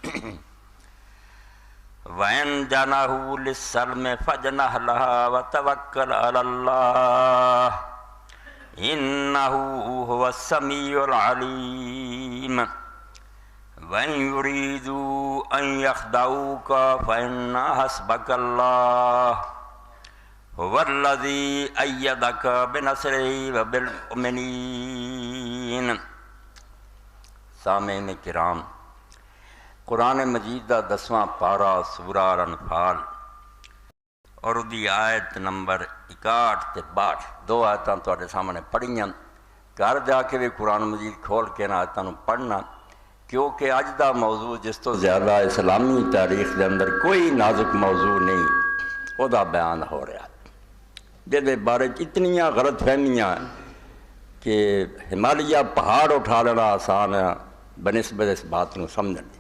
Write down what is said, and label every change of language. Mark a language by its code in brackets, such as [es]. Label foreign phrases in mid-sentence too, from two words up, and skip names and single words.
[ar] وَإِن جَنَحُوا لِلسَّلْمِ فَاجْنَحْ لَهَا وَتَوَكَّلْ عَلَى اللَّهِ إِنَّهُ هُوَ السَّمِيعُ الْعَلِيمُ۔ وَإِن يُرِيدُوا أَن يَخْدَعُوكَ فَإِنَّ حَسْبَكَ اللَّهُ هُوَ الَّذِي أَيَّدَكَ بِنَصْرِهِ وَبِالْمُؤْمِنِينَ۔ [pa] سامعین کرام، قرآن مجید دا 10واں پارہ سورہ الانفال اور دی آیت نمبر 61 تے 62 دو آیتاں تواڈے سامنے پڑھیاں۔ گھر جا کے بھی قرآن مجید کھول کے نہ آیتاں نوں پڑھنا، کیونکہ اج دا موضوع جس تو زیادہ اسلامی تاریخ دے اندر کوئی نازک موضوع نہیں او دا بیان ہو رہا، جہدے بارے اتنیاں غلط فہمیاں کہ ہمالیہ پہاڑ اٹھا لینا آسان ہے بنسبت اس بات نو سمجھن دی۔